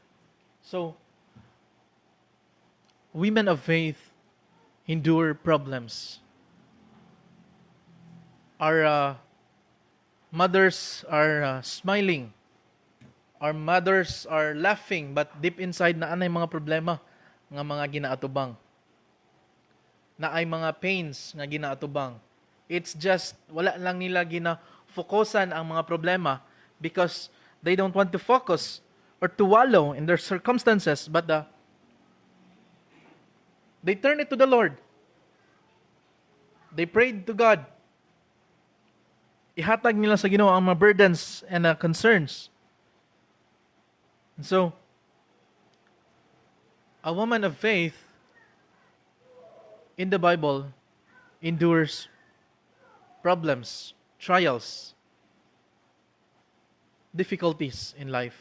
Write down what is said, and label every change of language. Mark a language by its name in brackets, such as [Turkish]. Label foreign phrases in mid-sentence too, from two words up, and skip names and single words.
[English] So, women of faith endure problems. Our mothers are smiling. Our mothers are laughing, but deep inside [Hiligaynon] na anay mga problema nga mga ginaatubang. Na ay mga pains nga ginaatubang. [English] It's just, [Hiligaynon] wala lang nila gina-focusan ang mga problema [English] because they don't want to focus or to wallow in their circumstances, but they turn it to the Lord. They prayed to God. [Hiligaynon] Ihatag nila sa Ginoo ang mga [English] burdens and concerns. And so, a woman of faith in the Bible endures problems, trials, difficulties in life.